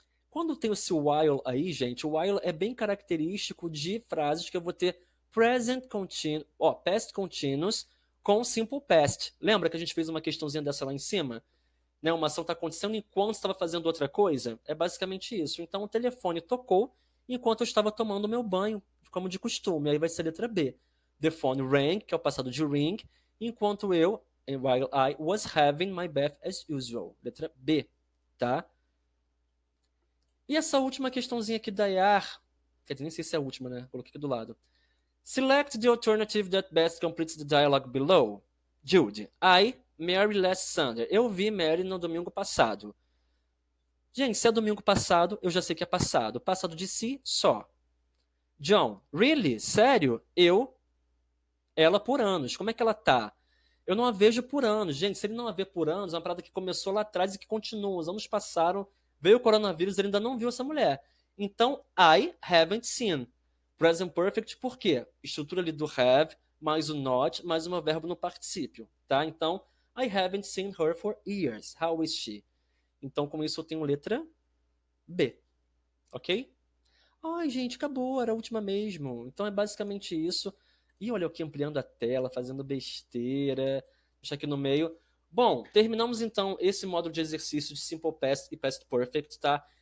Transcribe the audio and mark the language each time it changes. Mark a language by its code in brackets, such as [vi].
[pt] Quando tem esse while aí, gente, o while é bem característico de frases que eu vou ter present continuous, past continuous com simple past. Lembra que a gente fez uma questãozinha dessa lá em cima? Né, uma ação está acontecendo enquanto estava fazendo outra coisa? É basicamente isso. Então o telefone tocou enquanto eu estava tomando meu banho, como de costume. Aí vai ser a letra B. [en] The phone rang, [pt] que é o passado de ring, enquanto eu, [en] while I was having my bath as usual. [pt] Letra B, tá? E essa última questãozinha aqui da IAR, quer dizer, nem sei se é a última, né? Coloquei aqui do lado. [en] Select the alternative that best completes the dialogue below. Jude, I, Mary last Sunday. [pt] Eu vi Mary no domingo passado. Gente, se é domingo passado, eu já sei que é passado. Passado de si, só. [en] John, really? [pt] Sério? Ela por anos. Como é que ela tá? Eu não a vejo por anos. Gente, se ele não a vê por anos, é uma parada que começou lá atrás e que continua. Os anos passaram, veio o coronavírus, ele ainda não viu essa mulher. [en] Então, I haven't seen. Present perfect, [pt] por quê? Estrutura ali do have, mais o not, mais o meu verbo no particípio, tá? Então, [en] I haven't seen her for years. How is she? [pt] Então, com isso, eu tenho letra B, ok? Ai, gente, acabou, era a última mesmo. Então é basicamente isso. E olha eu aqui ampliando a tela, fazendo besteira. deixar aqui no meio. Bom, terminamos então esse módulo de exercício de Simple Past e Past Perfect, tá?